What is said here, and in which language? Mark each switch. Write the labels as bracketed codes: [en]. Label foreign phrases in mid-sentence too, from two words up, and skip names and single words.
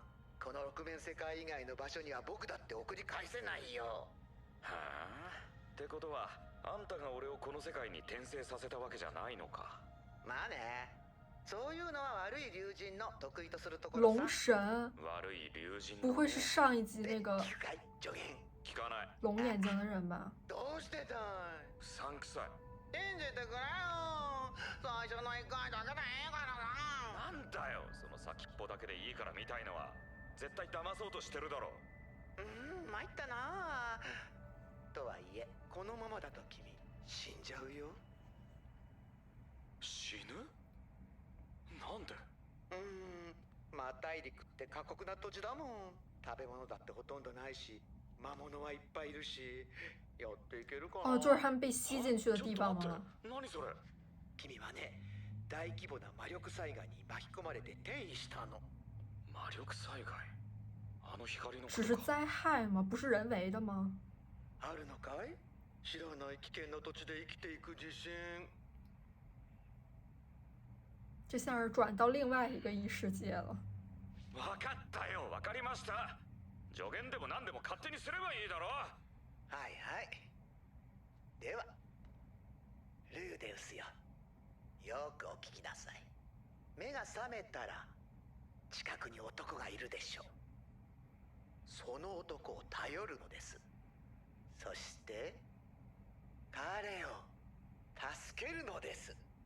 [ja] この六面世界以外の場所には僕だって送り返せないよ。はあ、ってことはあんたが俺をこの世界に転生させたわけじゃないのか？まあね、そういうのは悪い竜神の得意とするところさ。 [zh] 龙神 [ja] 悪い竜神 [zh] 不会是上一集那个 [ja] 聞くかい助言。聞かない。 [zh] 龙眼睛的人吧？ [ja] どうしてだい。うさんくさい。信じてくれよ。最初の一回だけでいいからな。なんだよその先っぽだけでいいからみたいのは。絶対騙そうとしてるだろ。参ったな。とはいえこのままだと君死んじゃうよ。死ぬ？なんで？まあ大陸って過酷な土地だもん。食べ物だってほとんどないし、魔物はいっぱいいるし、やっていけるかな。 [zh] 哦，就是他们被吸进去的地方吗？ [ja] 何それ？君はね、大規模な魔力災害に巻き込まれて転移したの。魔力災害？あの光のことか。 [zh] 只是灾害吗？不是人为的吗？ [ja] あるのかい？知らない危険な土地で生きていく自信。 [zh] 这像是转到另外一个异世界了。 [ja] 分かったよ、分かりました。助言でも何でも勝手にすればいいだろ。はいはい。ではルーデウスよ、よくお聞きなさい。目が覚めたら近くに男がいるでしょう。その男を頼るのです。そして彼を助けるのです。